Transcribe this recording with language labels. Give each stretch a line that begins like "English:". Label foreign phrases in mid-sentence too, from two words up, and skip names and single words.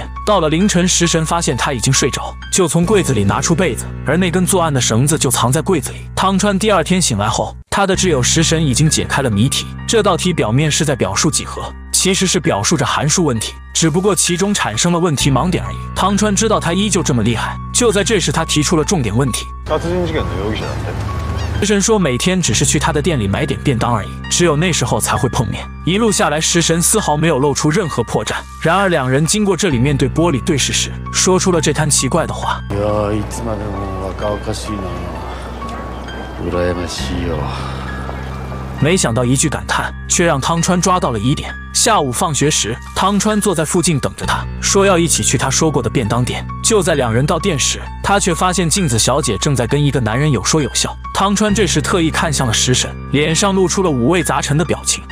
Chinese: 到了凌晨，食神发现他已经睡着，就从柜子里拿出被子，而那根作案的绳子就藏在柜子里。汤川第二天醒来后，他的挚友食神已经解开了谜题。这道题表面是在表述几何，其实是表述着函数问题，只不过其中产生了问题盲点而已。汤川知道他依旧这么厉害，就在这时他提出了重点问题。
Japanese: 殺人事件の容疑者なんで。
Chinese: 食神说每天只是去他的店里买点便当而已，只有那时候才会碰面。一路下来，食神丝毫没有露出任何破绽。然而两人经过这里面对玻璃对视时，说出了这摊奇怪的话。
Japanese: いやいつまでも若々しいな。羨ましいよ。
Chinese: 没想到一句感叹，却让汤川抓到了疑点。下午放学时，汤川坐在附近等着他，说要一起去他说过的便当店。就在两人到店时，他却发现镜子小姐正在跟一个男人有说有笑。汤川这时特意看向了食神，脸上露出了五味杂陈的表情。